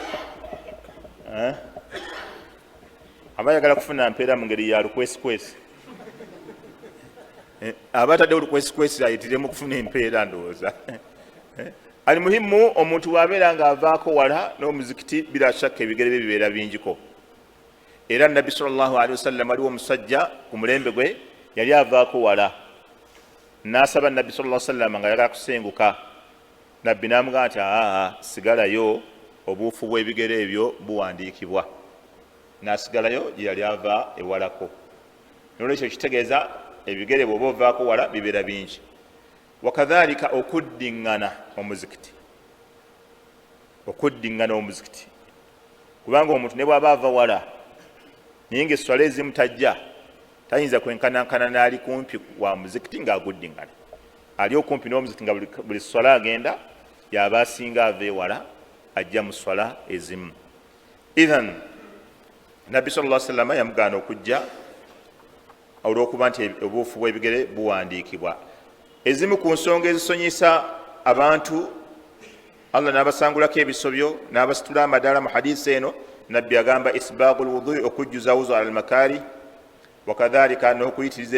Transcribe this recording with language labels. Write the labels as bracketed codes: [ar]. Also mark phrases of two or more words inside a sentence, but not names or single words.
[lg] aba yagala kufuna mpeera mu ngeri ya lukwesikwesi aba ataddewo lukwesikwesi ayitiremu kufuna empeera ndowooza ali muhimu omuntu wabeera nga avaako wala n'omuzikiti [ar] بلا شك [lg] ebigere bye bibeera bingiko era nabbi [ar] صلى الله عليه وسلم [lg] aliwo omusajja ku mulembe gwe yali avaako wala n'asaba nabbi [ar] صلى الله عليه وسلم [lg] nga yagala kusenguka nabbi n'amugamba nti sigalayo obuufu bw'ebigere ebyo buwandiikibwa n'asigalayo gye yali ava ewalako nolwekyo kitegeeza ebigere bw'oba ovaako wala bibeera bingi wakadhalika okuddiŋŋana omuzikiti kubanga omuntu ne bw'aba ava wala naye nga esswala ezimu tajja tayinza kwenkanankana n'ali kumpi wa muzikiti ng'aguddiŋŋana ali okumpi n'omuzikiti nga buli swala agenda yaba asinga ava ewala ajja mu swala ezimu ithan nabbi [ar] صلى الله عليه وسلم [lg] yamugaana okujja olw'okuba nti obuufu bw'ebigere buwandiikibwa ezimu ku nsonga ezisonyisa abantu allah n'abasangulako ebisobyo n'abasitula amadaala mu hadisi eno nabbi agamba [ar] إسباغ الوضوء [lg] okujjuza wuzu [ar] على المكاره [lg] wakadhalika n'okuyitiriza